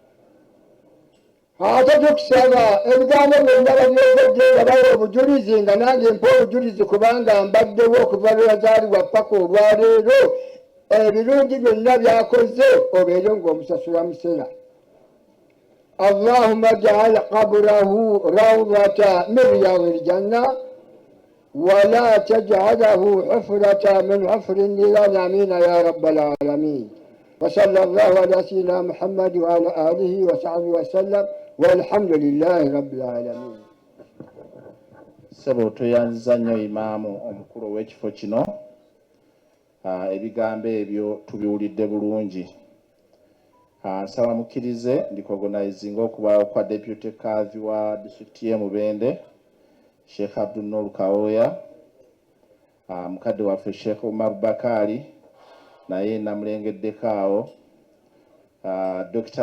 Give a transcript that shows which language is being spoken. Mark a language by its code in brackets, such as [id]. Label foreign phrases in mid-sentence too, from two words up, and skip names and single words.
[lg] Ate tukusaba ebigambo byonna babyogedde nga bawa obujulizi nga nange mpa obujulizi kubanga mbaddewo okuva lwe yazaalibwa paka olwaleero ebirungi byonna byakoze obeere ng'omusasula musera. [ar] اللهم اجعل قبره روضة من رياض الجنة ولا تجعله حفرة من حفر النيران آمين يا رب العالمين. وصلى الله على سيدنا محمد وعلى آله وصحبه وسلم والحمد لله رب العالمين. [lg] Sebo tuyanziza nnyo imaamu omukulu ow'ekifo kino. Ebigambo ebyo tubiwulidde bulungi. Nsaba mukkirize ndikogonaizinga okubaawo kwa deputy kadhi wa disitulikiti y'e Mubende Sheikh Abdul Nur Kaoya, mukadde waffe Sheikh Umar Bakari naye namulengeddeko awo, Dr.